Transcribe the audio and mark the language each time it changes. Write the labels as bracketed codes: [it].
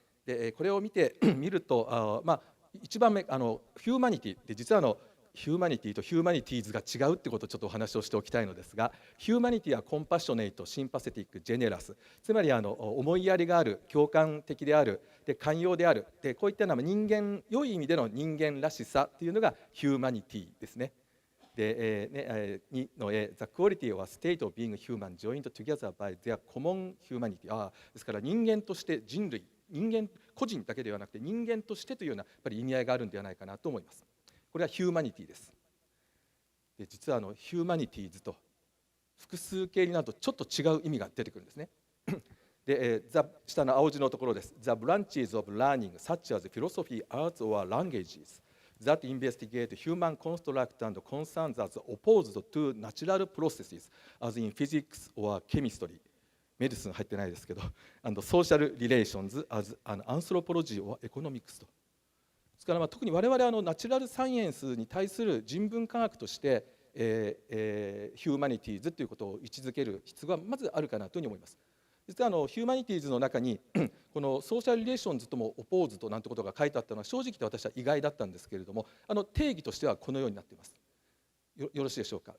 [ja] でこれを見てみると1番目ヒューマニティで実はヒューマニティとヒューマニティーズが違うってことをちょっとお話をしておきたいのですが、ヒューマニティはコンパッショネイト、シンパセティック、ジェネラス、つまり思いやりがある、共感的である、で寛容である、でこういったのは良い意味での人間らしさというのがヒューマニティですね。で2の [en] A、The quality of a state of being human joined together by their common humanity。 [ja] ですから人間として人類、人間個人だけではなくて人間としてというようなやっぱり意味合いがあるんではないかなと思います。これはヒューマニティです。で実はヒューマニティーズと複数形になるとちょっと違う意味が出てくるんですね。で下の青字のところです。 [en] The branches of learning such as philosophy, arts or languages that investigate human construct and concerns as opposed to natural processes as in physics or chemistry、 [ja] メディスン入ってないですけど、 [en] social relations as an anthropology or economics と。 [ja] ですから特に我々ナチュラルサイエンスに対する人文科学として、ヒューマニティーズということを位置づける必要がまずあるかなというふうに思います。実はヒューマニティーズの中にこのソーシャルリレーションズともオポーズとなんてことが書いてあったのは正直と私は意外だったんですけれども、定義としてはこのようになっています。よろしいでしょうか。